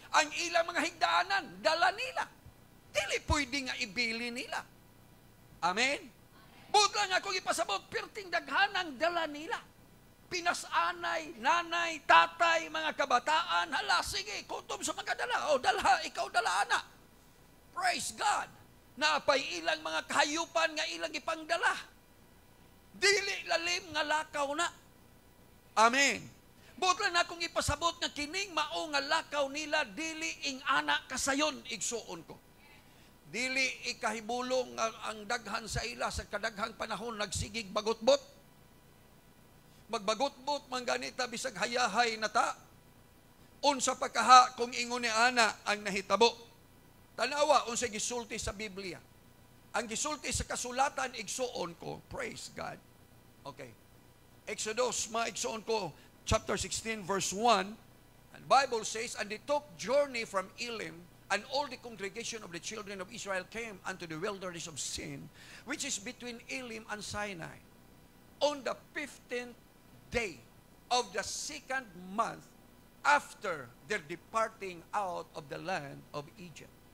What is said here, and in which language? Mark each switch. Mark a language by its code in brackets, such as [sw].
[ceb] Ang ilang mga higdaanan, dala nila. Dili pwede nga ibili nila. Amen? Buot lang ako ipasabot, perting daghanang dala nila. Pinasanay, nanay, tatay, mga kabataan, hala, sige, kutom sa mga dala. O, dalha, ikaw dala, anak. [en] Praise God. [ceb] Napay ilang mga kahayupan nga ilang ipangdala. Dili lalim nga lakaw na. Amen. Buot lang akong ipasabot nga kining mao nga lakaw nila, dili ing anak kasayon, igsuon ko. Dili ikahibulong ang daghan sa ila sa kadaghang panahon nagsigig bagotbot. Magbagotbot man ganita bisag hayahay na ta. Unsa pa kaha kung ingon ni ana ang nahitabo. Tanawa unsa gisulti sa Biblia. Ang gisulti sa kasulatan igsuon ko, [en] praise God. [ceb] Okay. Exodus maigsuon ko chapter 16 verse 1. [en] And Bible says, and they took journey from Elim, and all the congregation of the children of Israel came unto the wilderness of Sin, which is between Elim and Sinai, on the 15th day of the 2nd month after their departing out of the land of Egypt.